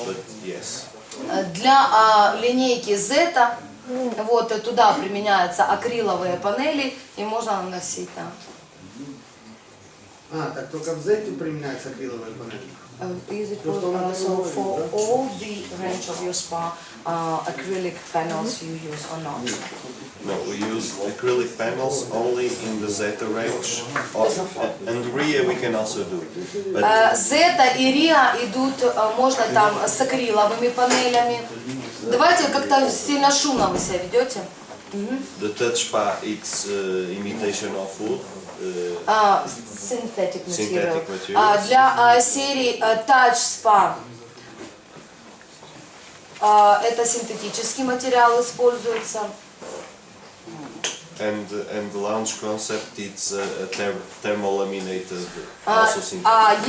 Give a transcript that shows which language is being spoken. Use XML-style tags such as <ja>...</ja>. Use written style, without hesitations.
<en>But yes.</en> <ru>Для линейки Z, вот туда применяются акриловые панели, и можно наносить, да. Так только в Z применяется акриловая панель.</ru> <en>Is it so for all the range of your spa, acrylic panels you use or not? No, we use acrylic panels only in the Zeta range, and Ria we can also do. But</en> <ru>Zeta и Ria идут, можно там с акриловыми панелями. Давайте как-то сильно шумно вы себя ведете.</ru> <en>the touch spa, it's imitation of wood. Synthetic material. Synthetic materials.</en> <ru>Для серии Touch Spa это синтетический материал используется.</ru> <en>And the lounge concept, it's a thermolaminated, also synthetic.</en>